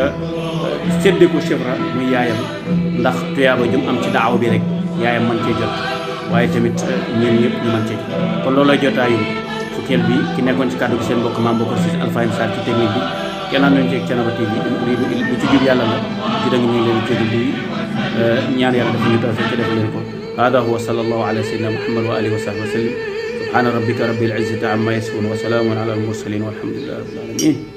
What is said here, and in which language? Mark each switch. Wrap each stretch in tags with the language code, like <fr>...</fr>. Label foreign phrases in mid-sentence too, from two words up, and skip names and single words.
<wo>sédde ko Chifra muy yaayam ndax tuyaaba jum am ci daaw bi rek yaayam mën cee jot waaye tamit ñun ñëpp ñu mën cee jot kon loolu lay jotaayu fukkeel bi ki nekkoon ci kàddu gi seen mbokk maam Bokar Cissé Alfayda Sarr ci technique bi kenn am nañu ci Thiénaba TV lu ci jub yàlla la ci dëgg ñu ngi leen ci di ñaan yàlla dafa ñu tawfiq ci def leen ko</wo> <ar>هذا هو صلى الله على سيدنا محمد وعلى آله وصحبه وسلم سبحان ربك رب العزة عما يصفون وسلام على المرسلين والحمد لله رب العالمين</ar>